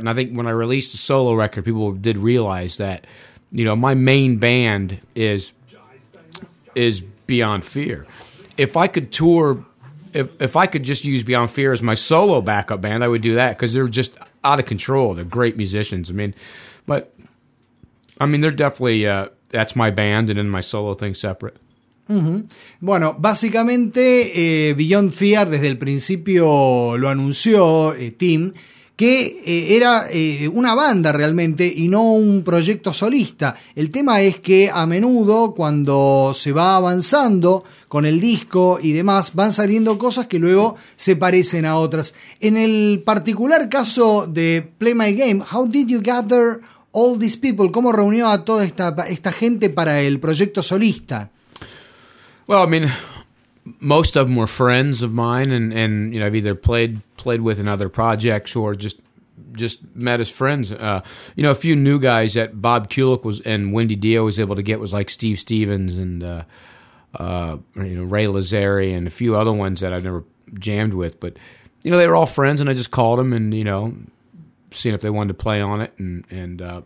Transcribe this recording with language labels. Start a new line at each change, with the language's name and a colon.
English: And I think when I released the solo record, people did realize that, you know, my main band is Beyond Fear. If I could tour. If I could just use Beyond Fear as my solo backup band, I would do that because they're just out of control. They're great musicians. I mean, they're definitely, that's my band and then my solo thing separate. Uh-huh.
Spanish: Bueno, básicamente Beyond Fear desde el principio lo anunció Tim, que era una banda realmente y no un proyecto solista. El tema es que a menudo cuando se va avanzando con el disco y demás, van saliendo cosas que luego se parecen a otras. En el particular caso de
English: Play My Game, how did you gather all these people?
Spanish: ¿Cómo reunió a toda esta gente para el proyecto solista?
English: Well, I mean, most of them were friends of mine, and you know, I've either played with in other projects or just met as friends. You know, a few new guys that Bob Kulick was and Wendy Dio was able to get was like Steve Stevens and you know, Ray Lazzari and a few other ones that I've never jammed with, but you know, they were all friends, and I just called them and, you know, seeing if they wanted to play on it, and